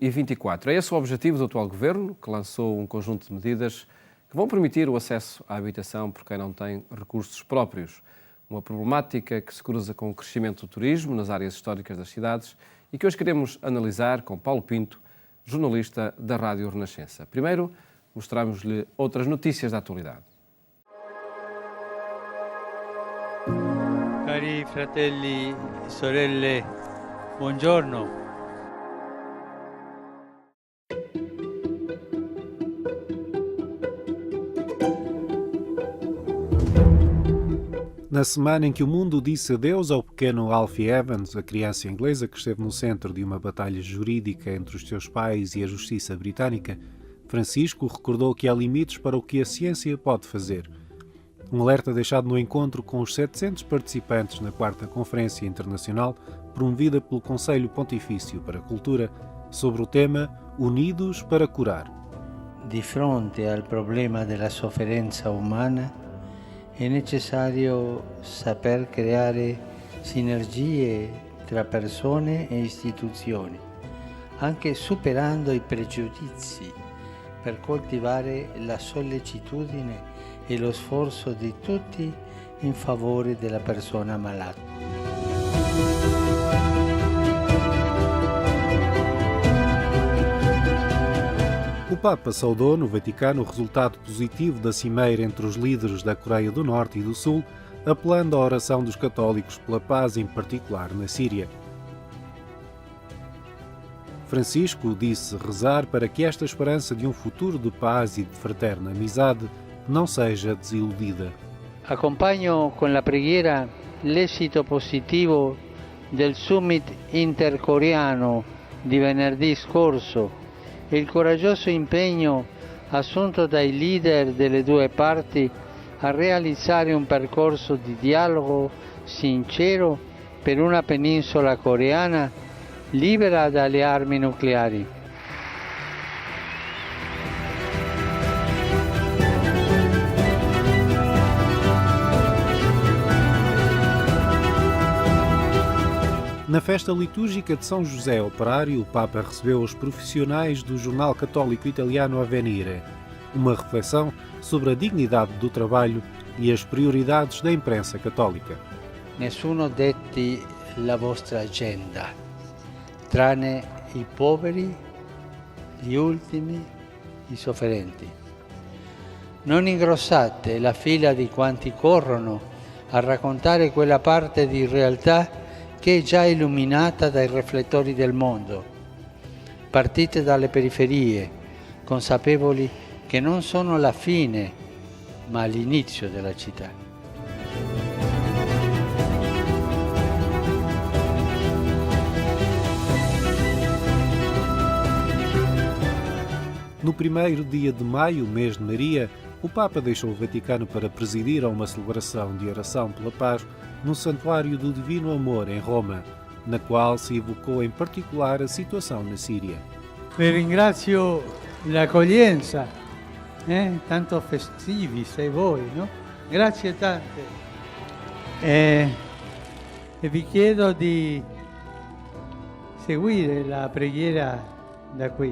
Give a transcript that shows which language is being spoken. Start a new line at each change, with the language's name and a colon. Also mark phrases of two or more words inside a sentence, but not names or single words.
Portuguese: É esse o objetivo do atual Governo, que lançou um conjunto de medidas que vão permitir o acesso à habitação por quem não tem recursos próprios. Uma problemática que se cruza com o crescimento do turismo nas áreas históricas das cidades e que hoje queremos analisar com Paulo Pinto, jornalista da Rádio Renascença. Primeiro, mostramos-lhe outras notícias da atualidade.
Italian: Cari fratelli e sorelle, buongiorno.
Portuguese: Na semana em que o mundo disse adeus ao pequeno Alfie Evans, a criança inglesa que esteve no centro de uma batalha jurídica entre os seus pais e a justiça britânica, Francisco recordou que há limites para o que a ciência pode fazer. Um alerta deixado no encontro com os 700 participantes na 4ª Conferência Internacional promovida pelo Conselho Pontifício para a Cultura sobre o tema Unidos para Curar.
Italian: Di fronte al problema della sofferenza umana è necessario saper creare sinergie tra persone e istituzioni, anche superando i pregiudizi, per coltivare la sollecitudine e lo sforzo di tutti in favore della persona malata.
Portuguese: O Papa saudou no Vaticano o resultado positivo da cimeira entre os líderes da Coreia do Norte e do Sul, apelando à oração dos católicos pela paz, em particular na Síria. Francisco disse rezar para que esta esperança de um futuro de paz e de fraterna amizade não seja desiludida.
Italian: Accompagno con la preghiera l'esito positivo del summit intercoreano di venerdì scorso e il coraggioso impegno assunto dai leader delle due parti a realizzare un percorso di dialogo sincero per una penisola coreana libera dalle armi nucleari.
Portuguese: Na festa litúrgica de São José Operário, o Papa recebeu os profissionais do jornal católico italiano Avvenire, uma reflexão sobre a dignidade do trabalho e as prioridades da imprensa católica.
Italian: Nessuno detti la vostra agenda, tranne i poveri, gli ultimi, i sofferenti. Non ingrossate la fila di quanti corrono a raccontare quella parte di realtà che è già illuminata dai riflettori del mondo. Partite dalle periferie, consapevoli che non sono la fine, ma l'inizio della città.
Portuguese: No primeiro dia de maio, mês de Maria, o Papa deixou o Vaticano para presidir a uma celebração de oração pela paz no Santuário do Divino Amor, em Roma, na qual se evocou em particular a situação na Síria.
Italian: Vi ringrazio l'accoglienza, tanto festivi sei voi, no? Grazie tante. E vi chiedo di seguire la preghiera da qui.